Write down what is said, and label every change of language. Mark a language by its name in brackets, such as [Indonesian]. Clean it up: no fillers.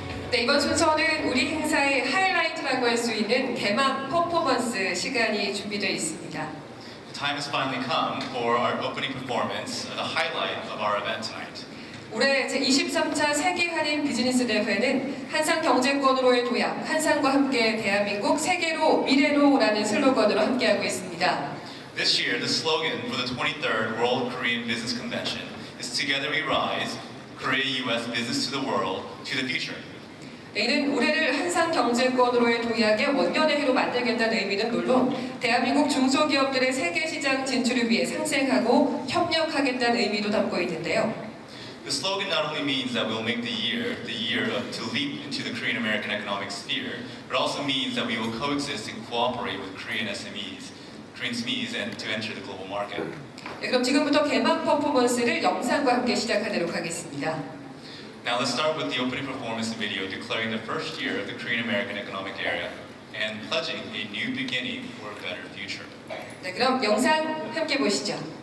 [Korean] 네, 이번 순서는 우리 행사의 하이라이트라고 할 수 있는 개막 퍼포먼스 시간이 준비되어 있습니다. [English] The time has finally come for our opening performance, the highlight of our event tonight. [Korean] 올해 제23차 세계 한인 비즈니스 대회는 한상 경제권으로의 도약, 한상과 함께 대한민국 세계로 미래로라는 슬로건으로 함께하고 있습니다. [English] This year, the slogan for the 23rd World Korean Business Convention is Together We Rise, Korea-US Business to the World, to the Future. [Korean] 이는 올해를 한상 경제권으로의 도약의 원년의 해로 만들겠다는 의미는 물론 대한민국 중소기업들의 세계 시장 진출을 위해 상생하고 협력하겠다는 의미도 담고 있는데요. [English] The slogan not only means that we'll make the year to leap into the Korean American economic sphere, but also means that we will coexist and cooperate with Korean SMEs, and to enter the global market. [Korean] 네, 그럼 지금부터 개막 퍼포먼스를 영상과 함께 시작하도록 하겠습니다. [English] Now let's start with the opening performance video declaring the first year of the Korean American economic era and pledging a new beginning for a better future. [Korean] 네, 그럼 영상 함께 보시죠.